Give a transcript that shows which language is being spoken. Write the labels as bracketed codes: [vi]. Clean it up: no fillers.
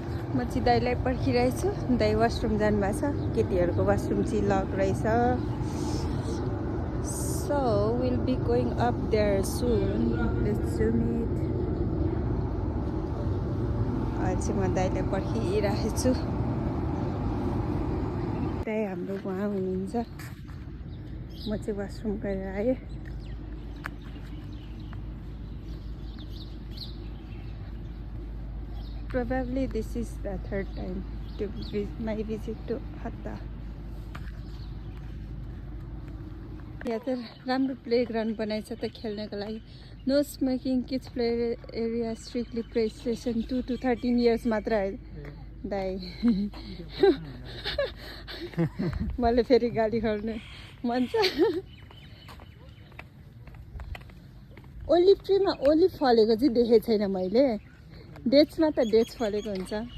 [ne] म चाहिँ दाइलाई पर्खिरहेको छु. दाइ वासरुम जानुभएको छ. केटीहरूको वासरुम चाहिँ लक रहेछ. [en] So we'll be going up there soon. Let's zoom it. [ne] अहिले म दाइलाई पर्खिरहेको छु. दाइ हाम्रो उहाँ हुनुहुन्छ. म चाहिँ वासरुम गएर आएँ. [en] Probably this is the third time to my visit to Hatta. [ne] यहाँ त राम्रो प्लेग्राउन्ड बनाएछ त खेल्नको लागि. [en] no smoking kids play area strictly PlayStation 2 to 13 years [ne] मात्र है दाइ. मलाई फेरि गाडी खर्ने मन छ. ओलिभ ट्रीमा ओलिभ फलेको चाहिँ देखेको छैन मैले. डेट्समा त डेट्स फलेको हुन्छ.